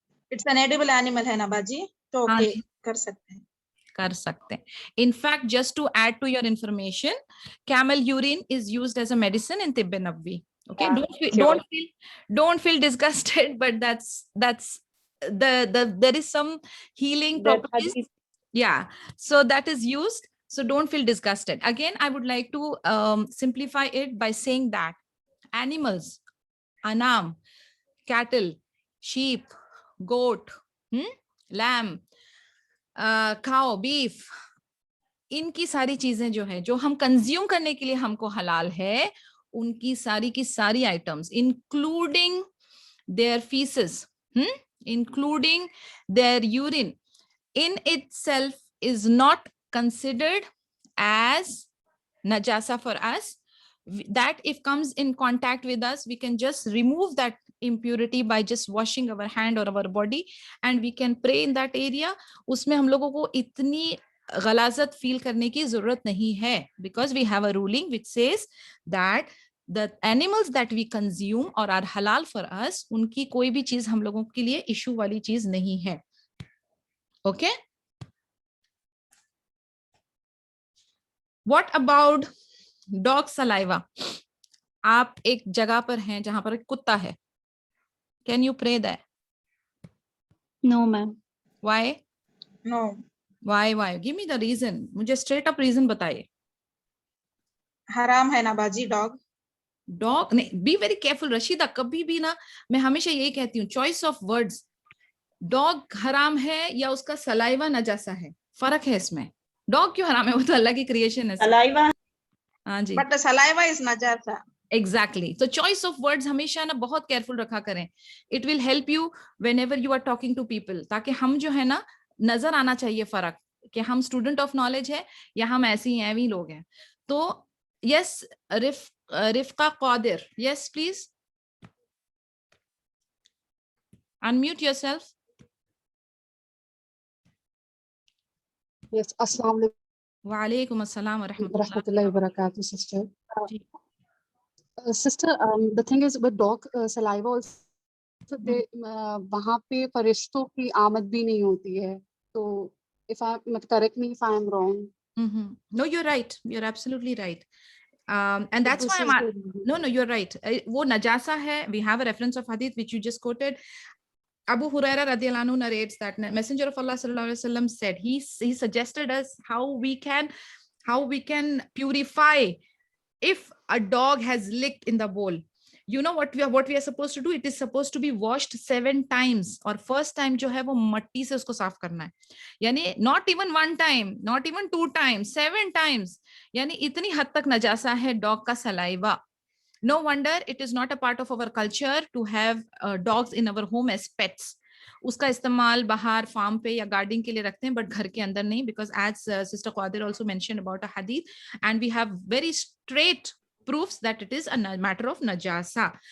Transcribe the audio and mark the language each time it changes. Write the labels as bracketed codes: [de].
[en] It's an edible animal [hi] है ना बाजी, तो okay, कर सकते हैं. [en] In fact, just to add to your information, camel urine is used as a medicine in Tibb Nabwi. Okay, don't feel disgusted, but that's there is some healing properties. Yeah, so that is used. So don't feel disgusted. Again, I would like to simplify it by saying that animals, anam, cattle, sheep, goat, lamb, cow, beef, [hi] इनकी सारी चीजें जो है जो हम consume करने के लिए हमको हलाल है, उनकी सारी की सारी items including there faeces, [en] including their urine, in itself is not considered as najasa for us. That if comes in contact with us, we can just remove that impurity by just washing our hand or our body, and we can pray in that area. [hi] उसमें हम लोगों को इतनी गलाजत feel करने की जरूरत नहीं है, [en] because we have a ruling which says that the animals that we consume or are halal for us, [hi] उनकी कोई भी चीज हम लोगों के लिए इशू वाली चीज नहीं है. [en] Okay? What about dog saliva? [hi] आप एक जगह पर हैं जहां पर एक कुत्ता है. [en] Can you pray that? No, ma'am. Why? No. Why? Give me the reason. [hi] मुझे [en] straight up reason [hi] बताइए. हराम है ना बाजी dog. Dog नहीं, [en] be very careful [hi] रशीदा, कभी भी ना, मैं हमेशा यही कहती हूँ, [en] choice of words. [hi] Dog हराम है या उसका सलाइवा नजासा है, फर्क है इसमें. Dog क्यों हराम है? वो तो अल्लाह की क्रिएशन है. [en] Saliva. [hi] हाँ जी. [en] But the saliva is najasa. Exactly. So choice of words [hi] हमेशा ना बहुत [en] careful [hi] रखा करें. [en] It will help you whenever you are talking to people. [hi] ताकि हम जो है ना, नजर आना चाहिए फर्क कि हम स्टूडेंट ऑफ नॉलेज है या हम ऐसे ही हैं, भी लोग हैं. [en] तो yes, Rifqa Qadir. Yes, please. Unmute yourself. Yes, Assalamu alaikum. [ar] Wa alaikum assalam wa Rahmatullahi wa barakatuh, sister. [en] Sister, the thing is with dog saliva also, they [hi] वहाँ पे फरिश्तों की आमद भी नहीं होती है. [en] तो if I correct me if I am wrong. No, you're right. You're absolutely right. And that's why no, you're right. [hi] वो najasa है. [en] We have a reference of hadith which you just quoted. Abu Huraira radiyallahu anhu narrates that Messenger of Allah sallallahu alaihi wasallam said, he suggested us how we can purify if a dog has licked in the bowl. You know what we are supposed to do? It is supposed to be washed 7 times. [hi] और first time जो है वो मट्टी से उसको साफ करना है. [en] यानी not even 1 time, not even 2 times, 7 times. [hi] यानी इतनी हद तक नजासा है dog का saliva. [en] No wonder it is not a part of our culture to have dogs in our home as pets. [hi] उसका इस्तेमाल बाहर फार्म पे या गार्डनिंग के लिए रखते हैं, बट घर के अंदर नहीं, [en] because as Sister Qadir also mentioned about a hadith, and we have very straight proofs that it is a matter of najasa.